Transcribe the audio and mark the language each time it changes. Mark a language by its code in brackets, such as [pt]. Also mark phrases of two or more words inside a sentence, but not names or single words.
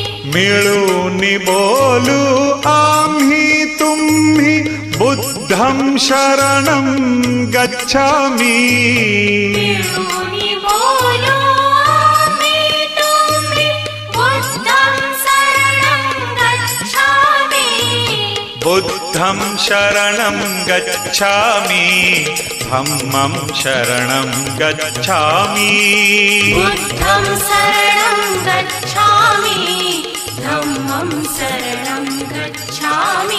[mr] मिळूनी बोलू आम्ही तुम्ही [pi] बुद्धं शरणं गच्छामि [mr] मिळूनी बोलू आम्ही तुम्ही [pi] बुद्धं शरणं गच्छामि बुद्धं शरणं गच्छामि धम्मं शरणं गच्छामि बुद्धं शरणं गच्छामि धम्मं शरणं गच्छामि